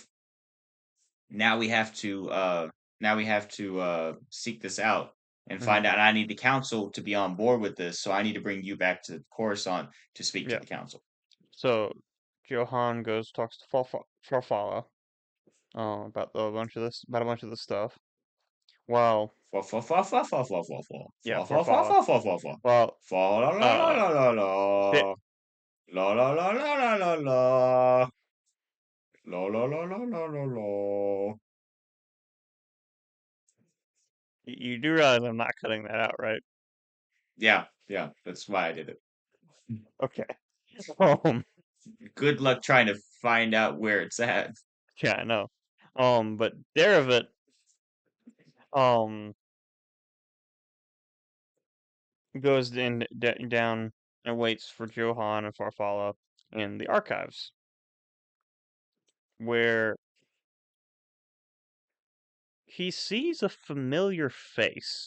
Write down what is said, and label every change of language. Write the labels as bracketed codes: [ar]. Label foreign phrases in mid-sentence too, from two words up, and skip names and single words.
[en] Now we have to seek this out and Hmm. find out. And I need the council to be on board with this, so I need to bring you back to Coruscant to speak to Yeah. the council." So Johan goes talks to Farfalla about a bunch of this stuff. Well, Fa fa fa fa fa fa fa fa yeah, fa fa fa Farfalla. fa fa fa fa Well, fa la la la uh, la la Di- la la la la la la la la la la la la la la la. you do realize I'm not cutting that out, right? Yeah, that's why I did it. Okay. Um, Good luck trying to find out where it's at. yeah, I know. But Derivit, um, goes down and waits for Johan and Farfalla in the archives, where he sees a familiar face.